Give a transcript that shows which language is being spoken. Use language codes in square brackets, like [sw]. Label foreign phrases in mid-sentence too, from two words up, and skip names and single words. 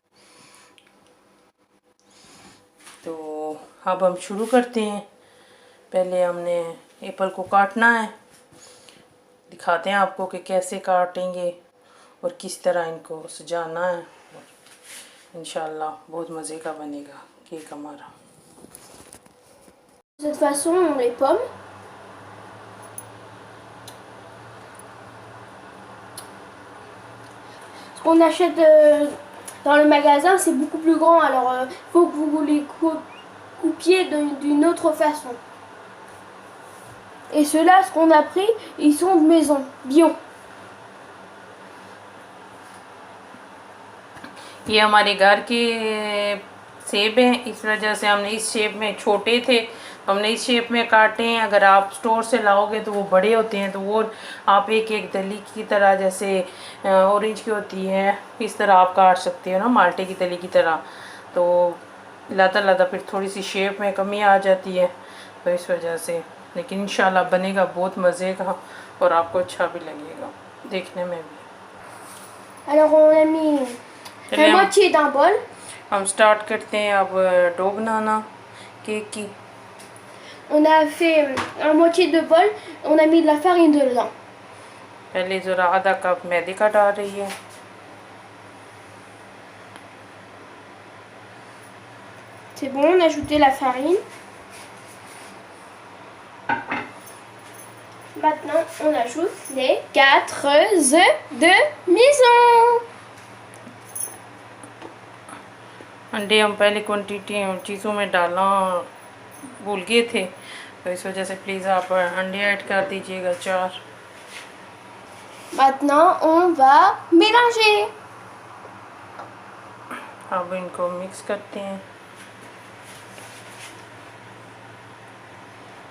[hi] तो अब हम शुरू करते हैं। पहले हमने एप्पल को काटना है, दिखाते हैं आपको कि कैसे काटेंगे और किस तरह इनको सजाना है। इंशाल्लाह बहुत मज़े का बनेगा केक हमारा। [fr] De cette façon, on les pommes. Ce qu'on achète dans le magasin, c'est beaucoup plus grand. Alors, faut que vous les coupiez d'une autre façon. Et ceux-là, ce qu'on a pris, ils sont de maison, bio. [hi] ये हमारे घर के सेब हैं, इस वजह से हमने इस शेप में, छोटे थे हमने इस शेप में काटे हैं। अगर आप स्टोर से लाओगे तो वो बड़े होते हैं, तो वो आप एक एक दली की तरह, जैसे ऑरेंज की होती है इस तरह आप काट सकते हो ना, माल्टे की दली की तरह। तो लाता लाता फिर थोड़ी सी शेप में कमी आ जाती है, तो इस वजह से। लेकिन इंशाल्लाह बनेगा बहुत मज़े का और आपको अच्छा भी लगेगा देखने में भी। [fr] Alors, on a mis la moitié d'un bol. [hi] हम स्टार्ट करते हैं अब डो बनाना केक की। [fr] On a fait un moitié de bol, on a mis de la farine dedans. [hi] पहले ज़रा आधा कप मैदे का डाल रही है। [fr] C'est bon, on a ajouté la farine. Maintenant, on ajoute les 4 œufs de maison. [hi] अंडे हम पहले क्वांटिटी चीज़ों में डालना भूल गए थे, तो इस वजह से प्लीज़ आप अंडे ऐड कर दीजिएगा 4। [fr] Maintenant, on va mélanger. [hi] अब इनको मिक्स करते हैं।